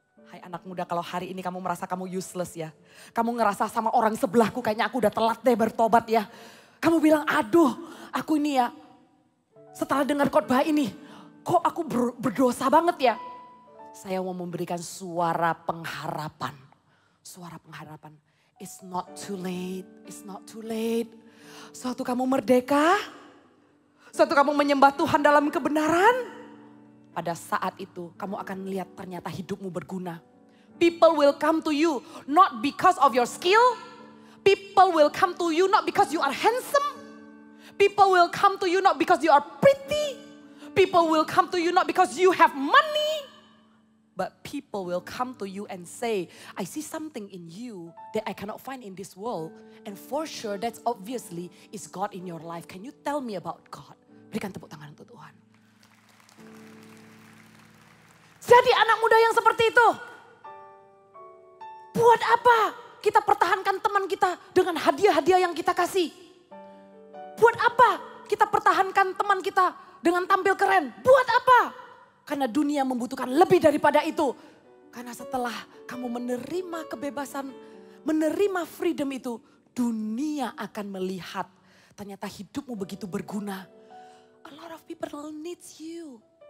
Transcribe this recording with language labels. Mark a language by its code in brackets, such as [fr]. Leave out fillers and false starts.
[id] Hai anak muda, kalau hari ini kamu merasa kamu useless ya. Kamu ngerasa sama orang sebelahku kayaknya aku udah telat deh bertobat ya. Kamu bilang, aduh aku ini ya setelah dengar khotbah ini kok aku berdosa banget ya. Saya mau memberikan suara pengharapan. Suara pengharapan. [en] It's not too late, it's not too late. [id] Suatu kamu merdeka, suatu kamu menyembah Tuhan dalam kebenaran. Pada saat itu kamu akan melihat ternyata hidupmu berguna. [en] People will come to you not because of your skill. People will come to you not because you are handsome. People will come to you not because you are pretty. People will come to you not because you have money. But people will come to you and say, I see something in you that I cannot find in this world. And for sure that's obviously is God in your life. Can you tell me about God? [id] Berikan tepuk tangan untuk Tuhan. Jadi anak muda yang seperti itu. Buat apa kita pertahankan teman kita dengan hadiah-hadiah yang kita kasih? Buat apa kita pertahankan teman kita dengan tampil keren? Buat apa? Karena dunia membutuhkan lebih daripada itu. Karena setelah kamu menerima kebebasan, menerima freedom itu, dunia akan melihat ternyata hidupmu begitu berguna. [en] A lot of people needs you.